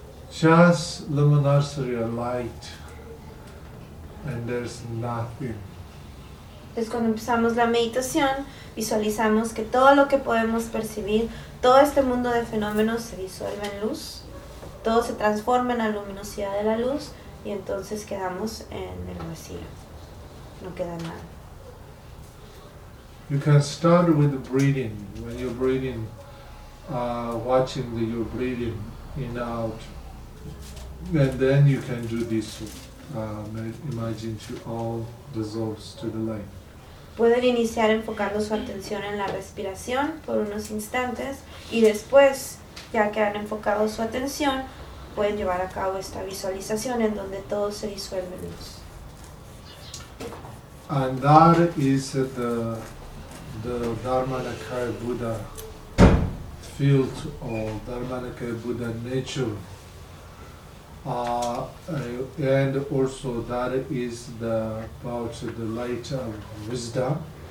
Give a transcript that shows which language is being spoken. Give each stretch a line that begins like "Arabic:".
English: Just luminosity or light, and there's nothing.
Spanish: Entonces cuando empezamos la meditación, visualizamos que todo lo que podemos percibir, todo este mundo de fenómenos se disuelve en luz, todo se transforma en la luminosidad de la luz, y entonces quedamos en el vacío. No queda nada.
English: You can start with the breathing. When you're breathing, watching your breathing in and out. And then you can do this. Imagine to all dissolves to the light.
Spanish: Pueden iniciar enfocando su atención en la respiración por unos instantes. Y después, ya que han enfocado su atención, pueden llevar a cabo esta visualización en donde todo se disuelve en luz.
English: And that is the Dharmanakaya Buddha field or Dharmanakaya Buddha nature. And also that is the about the light of wisdom.